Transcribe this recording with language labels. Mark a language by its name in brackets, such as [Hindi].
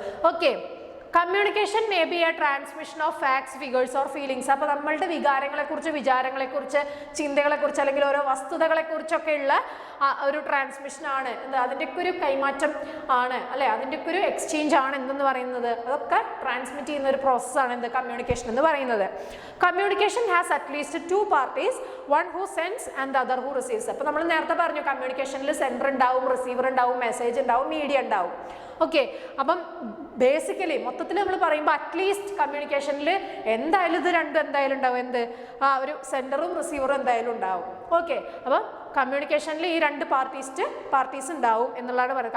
[English] Okay, communication may be a transmission of facts, figures or feelings. [Malayalam] അപ്പോൾ നമ്മളുടെ വികാരങ്ങളെക്കുറിച്ച്, വിചാരങ്ങളെക്കുറിച്ച്, ചിന്തകളെക്കുറിച്ച്, അല്ലെങ്കിൽ ഓരോ വസ്തുതകളെക്കുറിച്ചൊക്കെയുള്ള ഒരു ട്രാൻസ്മിഷനാണ്, അതിൻ്റെയൊക്കെ ഒരു കൈമാറ്റം ആണ്, അല്ലെ, അതിൻ്റെയൊക്കെ ഒരു എക്സ്ചേഞ്ച് ആണ് എന്തെന്ന് പറയുന്നത്. അതൊക്കെ ട്രാൻസ്മിറ്റ് ചെയ്യുന്ന ഒരു പ്രോസസ്സാണ് എന്ത്? കമ്മ്യൂണിക്കേഷൻ എന്ന് പറയുന്നത്. [English] Communication has at least 2 parties, one who sends and the other who receives. [Malayalam] അപ്പോൾ നമ്മൾ നേരത്തെ പറഞ്ഞു, കമ്മ്യൂണിക്കേഷനിൽ സെൻഡർ ഉണ്ടാവും, റിസീവർ ഉണ്ടാവും, മെസ്സേജ് ഉണ്ടാവും, മീഡിയ ഉണ്ടാവും. ഓക്കെ, അപ്പം ബേസിക്കലി മൊത്തത്തിൽ നമ്മൾ പറയുമ്പോൾ അറ്റ്ലീസ്റ്റ് കമ്മ്യൂണിക്കേഷനിൽ എന്തായാലും ഇത് രണ്ടും എന്തായാലും ഉണ്ടാവും. എന്ത്? ഒരു സെൻഡറും റിസീവറും എന്തായാലും ഉണ്ടാവും. ഓക്കെ, അപ്പം കമ്മ്യൂണിക്കേഷനിൽ ഈ 2 പാർട്ടീസ് ഉണ്ടാവും എന്നുള്ളതാണ് പറയുന്നത്.